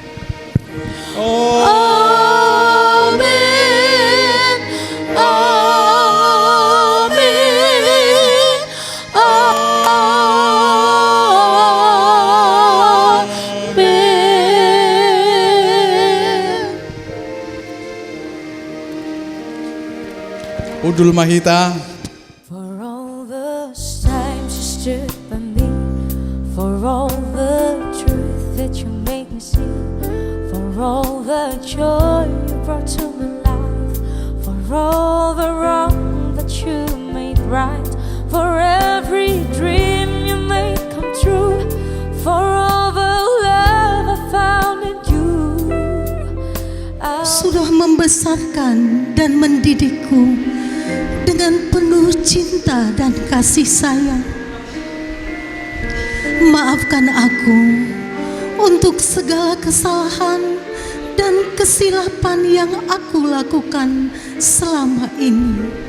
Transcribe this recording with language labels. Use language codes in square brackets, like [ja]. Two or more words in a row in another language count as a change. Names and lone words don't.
[en] Amen, amen, amen. [bts] Udul mahita. [en] For all the times you stood by me, for all the truth that you made me see, for all the joy you brought to my life, for all the wrong that you made right, for every dream you made come true, for all the love I found in you. [ms] Sudah membesarkan dan mendidikku dengan penuh cinta dan kasih sayang. Maafkan aku untuk segala kesalahan dan kesilapan yang aku lakukan selama ini.